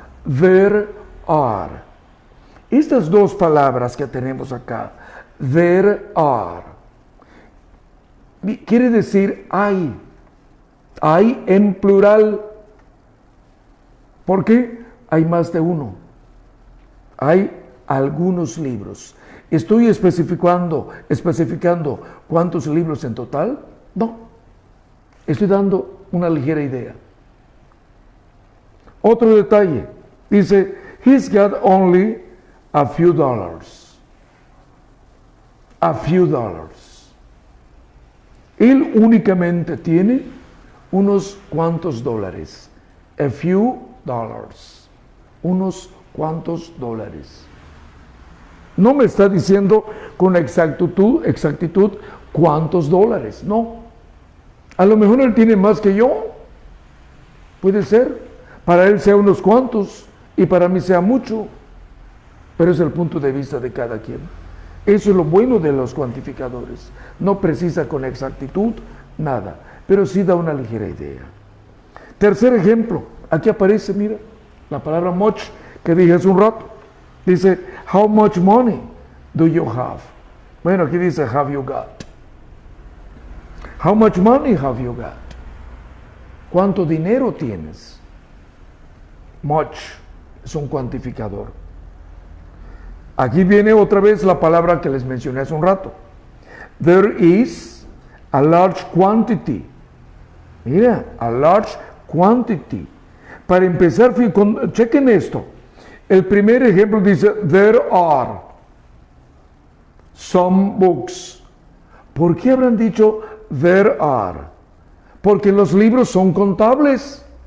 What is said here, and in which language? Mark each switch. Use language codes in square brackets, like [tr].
[en] There are. [es] Estas 2 palabras que tenemos acá, [en] there are, [es] quiere decir hay en plural. ¿Por qué? Hay más de uno. Hay algunos libros. ¿Estoy especificando cuántos libros en total? No. Estoy dando una ligera idea. Otro detalle. Dice, [en] he's got only a few dollars. A few dollars. [es] Él únicamente tiene unos cuantos dólares. [en] A few dollars. [es] Unos cuantos dólares. No me está diciendo con exactitud cuántos dólares. No. A lo mejor él tiene más que yo. Puede ser. Para él sea unos cuantos y para mí sea mucho. Pero es el punto de vista de cada quien. Eso es lo bueno de los cuantificadores. No precisa con exactitud nada, pero sí da una ligera idea. Tercer ejemplo. Aquí aparece, mira, la palabra much que dije hace un rato. Dice, [en] how much money do you have? [es] Bueno, aquí dice, [en] have you got? How much money have you got? [es] ¿Cuánto dinero tienes? Much es un cuantificador. Aquí viene otra vez la palabra que les mencioné hace un rato. [en] There is a large quantity. [es] Mira, [en] a large quantity. [es] Para empezar, chequen esto. El primer ejemplo dice, [en] there are some books. [es] ¿Por qué habrán dicho [en] there are? [es] Porque los libros son contables.